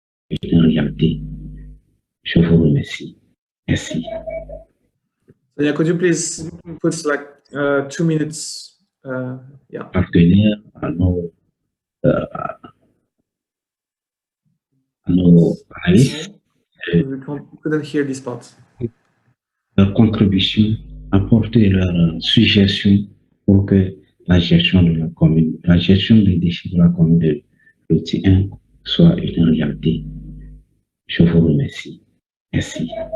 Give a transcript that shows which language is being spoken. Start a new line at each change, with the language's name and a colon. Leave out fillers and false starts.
French: Regardez, je vous remercie. Merci.
English: Sonia, could you please put like 2 minutes? Yeah.
French: Partenaires à nos analystes,
English: We couldn't hear this part.
French: leur contribution, apporter leurs suggestions pour que la gestion de la commune, la gestion des déchets de la commune de Loti 1 soit une réalité. Je vous remercie. Merci.